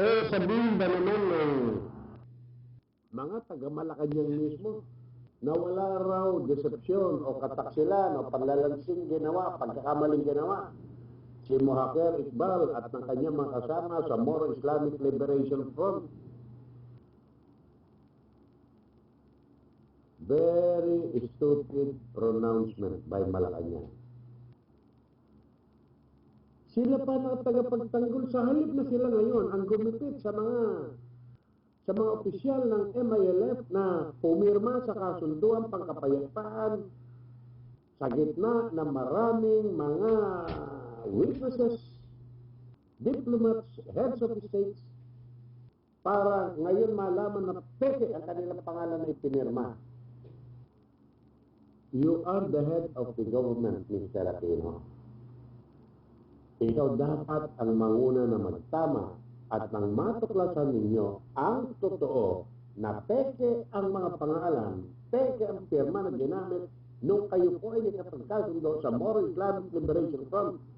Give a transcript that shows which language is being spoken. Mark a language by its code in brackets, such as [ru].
[tl] Sabihin ba naman ng mga taga-Malacanang mismo na wala raw decepsyon o kataksilan o panlalansing ginawa, pagkakamaling ginawa si Mohaker Iqbal at ng kanyang mga kasama sa Moro Islamic Liberation Front. [en] Very stupid pronouncement by Malacanang. Sila pa na tagapagtanggol sa halip na sila ngayon ang gumipit sa mga opisyal ng MILF na pumirma sa kasunduan pangkapayapaan sa gitna ng maraming mga witnesses, diplomats, heads of states, para ngayon malaman na peke ang kanilang pangalan na ipinirma. You are the head of the government, Mr. Aquino. [tl] Ikaw dapat ang manguna na magtama at nang matuklasan ninyo ang totoo na peke ang mga pangalan, peke ang pirma na ginamit nung kayo po ay nakapagkasundo sa Moro Islamic Liberation Front.